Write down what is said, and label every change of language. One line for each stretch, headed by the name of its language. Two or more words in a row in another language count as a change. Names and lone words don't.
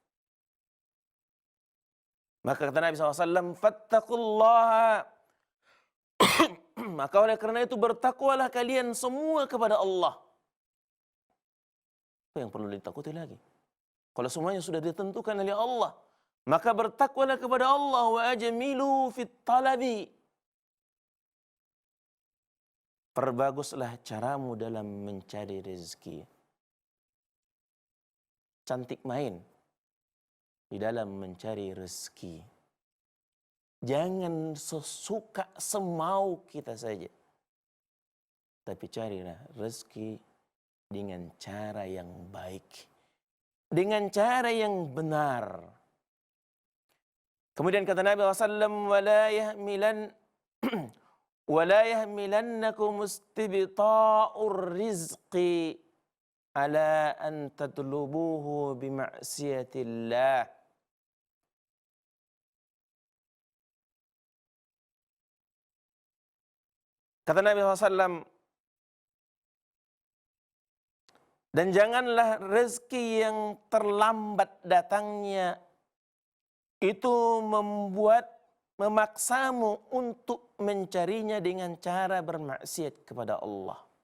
Indonesian: Maka kata Nabi SAW, "Fattaqullaha." Maka oleh karena itu bertakwalah kalian semua kepada Allah. Apa yang perlu ditakuti lagi? Kalau semuanya sudah ditentukan oleh Allah, maka bertakwalah kepada Allah.
Arabic: وأجملوا في الطلب.
Indonesian: Perbaguslah caramu dalam mencari rezeki. Cantik main di dalam mencari rezeki. Jangan sesuka semau kita saja. Tapi carilah rezeki dengan cara yang baik. Dengan cara yang benar. Kemudian kata Nabi SAW,
Arabic: وَلَا يَحْمِلَنَّكُمُ اسْتِبْطَاءُ الرِّزْقِ عَلَىٰ أَنْ تَطْلُبُوهُ بِمَعْصِيَةِ اللَّهِ.
Indonesian: Kata Nabi SAW, dan janganlah rezeki yang terlambat datangnya itu memaksamu untuk mencarinya dengan cara bermaksiat kepada Allah.